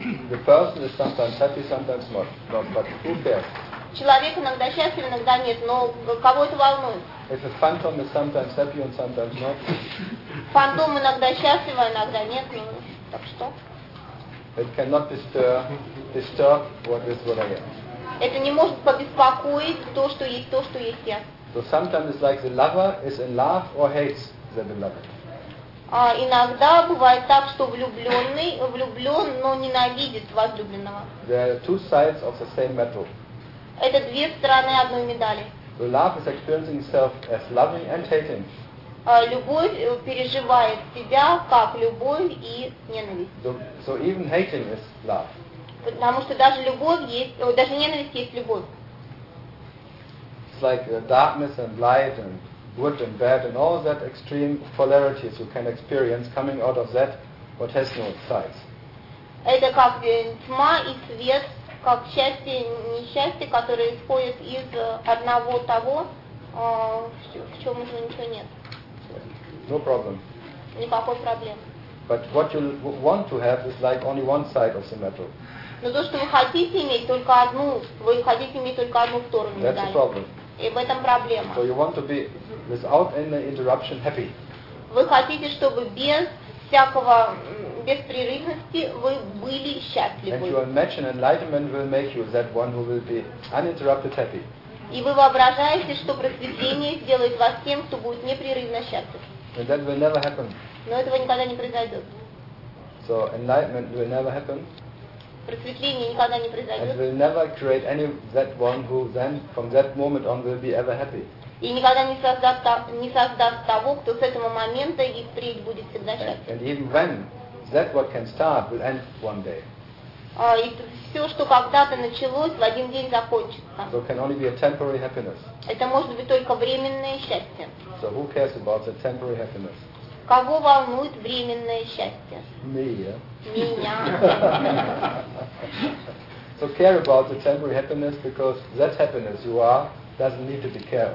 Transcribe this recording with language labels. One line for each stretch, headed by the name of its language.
English: The person is sometimes happy, sometimes not. But who cares?
Russian: Человек иногда счастлив, иногда нет, но кого это волнует?
English: If a phantom is sometimes happy and sometimes not.
Russian: Фантом иногда счастлив, а иногда нет, ну так что?
English: It cannot disturb what is what I am.
Russian: Это не может побеспокоить то, что есть я.
English: So sometimes it's like the lover is in love or hates the beloved.
Russian: Иногда бывает так, что влюблен, но ненавидит возлюбленного.
English: There are two sides of the same metal.
Russian: Это две стороны одной медали.
English: The love is experiencing itself as loving and hating.
Russian: Любовь переживает себя как любовь и ненависть.
English: So even hating is love.
Russian: Потому что даже любовь есть, даже ненависть есть любовь.
English: It's like the darkness and light and good and bad and all that extreme polarities you can experience coming out of that what has no sides.
Russian: Это как тьма и свет, как счастье и несчастье, которые исходят из одного того, в чем уже ничего нет.
English: No problem.
Russian: Никакой проблемы.
English: But what you want to have is like only one side of the metal.
Russian: Но то, что вы хотите иметь только одну, вы хотите иметь только одну сторону медали.
English: That's the problem.
Russian: И в этом проблема.
English: So you want to be without any interruption happy.
Russian: Вы хотите, чтобы без всякого беспрерывности вы были счастливы.
English: And you imagine enlightenment will make you that one who will be uninterrupted happy.
Russian: И вы воображаете, что просветление сделает вас тем, кто будет непрерывно счастлив.
English: And that will never happen.
Russian: Но этого никогда не произойдет.
English: So enlightenment will never happen.
Russian: Просветление никогда не произойдет.
English: And will never create any that one who then from that moment on will be ever happy.
Russian: И никогда не создаст того, кто с этого момента и впредь будет всегда счастлив.
English: And even when that what can start will end one day.
Russian: И все, что когда-то началось, в один день закончится.
English: So can only be a temporary happiness.
Russian: Это может быть только временное счастье.
English: So who cares about the temporary happiness?
Russian: Кого волнует временное счастье?
English: Me, yeah.
Russian: Меня.
English: So care about the temporary happiness because that happiness you are doesn't need to be cared